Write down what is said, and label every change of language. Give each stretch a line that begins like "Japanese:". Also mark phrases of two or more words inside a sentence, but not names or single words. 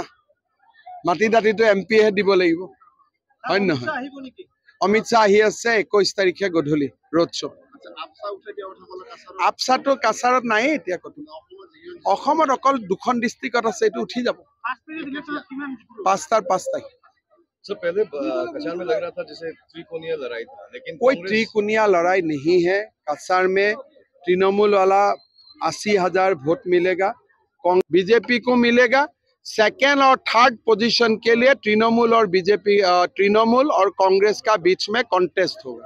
Assamese: মাটি দাঁতিটো MP হে দিব লাগিব, হয় নহয়? অমিত শ্বাহ আহি আছে 21 তাৰিখে গধূলি ৰোড শ্ব'। আপচাটো কাছাৰত নাই এতিয়া ক'তো। অসমত অকল 2খন ডিষ্ট্ৰিক্টত আছে, এইটো উঠি যাব।
Hindi: 5টাৰ 5 तारीख। सर पहले कचार में लग रहा था जैसे त्रिकोणीय लड़ाई था, लेकिन कोई त्रिकोणीय लड़ाई नहीं है। कचार में तृणमूल वाला 80,000 वोट मिलेगा, बीजेपी को मिलेगा। सेकेंड और
English: third position
Hindi: के लिए तृणमूल और बीजेपी, तृणमूल और कांग्रेस का बीच में कॉन्टेस्ट होगा।